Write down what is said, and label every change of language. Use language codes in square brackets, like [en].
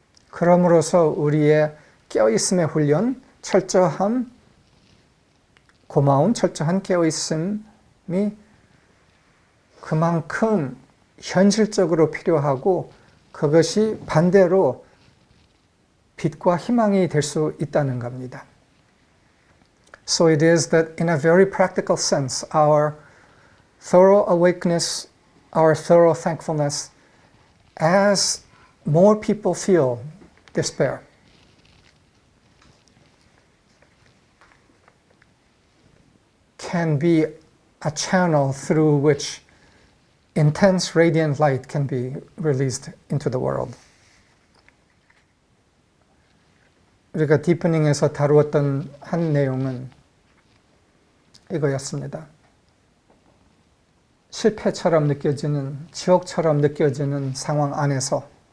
[ko] 그럼으로써 우리의 깨어있음의 훈련, 철저함, 고마움, 철저한 깨어있음이 그만큼 현실적으로 필요하고 그것이 반대로 빛과 희망이 될 수 있다는 겁니다. [en] So it is that in a very practical sense, our thorough awakeness, our thorough thankfulness, as more people feel despair, can be a channel through which intense radiant light can be released into the world. [ko] 우리가 디프닝에서 다루었던 한 내용은 이거였습니다. 실패처럼 느껴지는, 지옥처럼 느껴지는 상황 안에서